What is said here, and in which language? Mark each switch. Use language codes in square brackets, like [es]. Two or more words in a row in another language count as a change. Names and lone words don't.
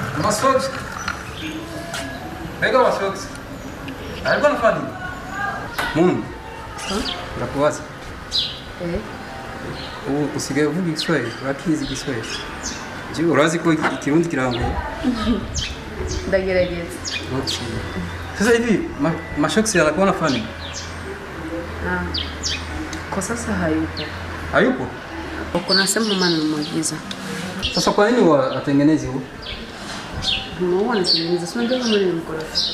[sw] Maswali. Pega maswali. Alikuwa anafanya nini? Mungu. Nakuwaza. [rn] Usigaye uvuga Kiswahili, urakizi Kiswahili. Je, urazi ko Ikirundi kirangoye? Ndagerageza. [en] Okay. [sw] Sasa hivi mashoksi yanakuwa anafanya nini? Kwa sasa hayupo. Hayupo? Kuna sema mama anamwagiza. Sasa kwa nini watengenezi huo? Mama anatengeneza, sio ndio kama ni mkorofi.